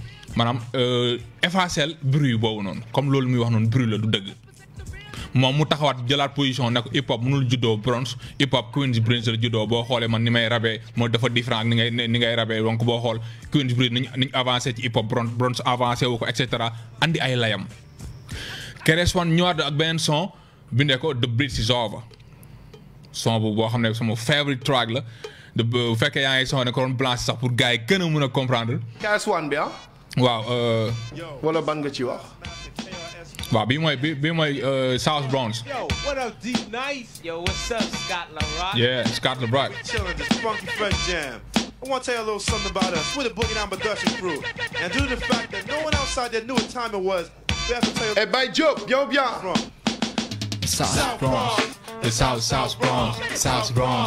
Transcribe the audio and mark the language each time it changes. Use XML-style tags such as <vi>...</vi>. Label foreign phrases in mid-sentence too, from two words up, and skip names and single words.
<wo>maanaam effacer bruit boobu noonu comme loolu muy wax noonu bruit la du dëgg moom mu taxawaat jëlaat position ne ko</wo> <en>hip hop</en> <wo>mënul juddoo Bronx</wo> <en>hip hop</en> <wo>Queensbridge la juddoo boo xoolee man ni may rabee moo dafa différent ak ni ngay rabee donc boo xool Queensbridge niñ avancé ci</wo> <en>hip hop</en> <wo>Bronx avancé wu ko et cetera andi ay layam KRS-One ñëwaat ak beneen son bindee ko The Bridge is Over son bu boo xam ne sama</wo> <en>favorite track</en> <wo>la bu fekkee yaa ngi son ne ko doon blanche sax pour gars yi gën a mën a comprendre. KRS-One bi ah. waaw. wala ban nga ci wax. waaw bii mooy South Bronx.</wo> <en>Yo, what up, D Nice? Yo, what's up, Scott La Rock? Yeah, Scott La Rock. Chilling this funky fresh jam. I want to tell you a little something about us. We're the Boogie Down Production crew. And due to the fact that no one outside there knew what time it was, we have to tell you.</en> <fr>Eh ben, Joe, bien.</fr> <en>South Bronx. The South Bronx. South Bronx.</en>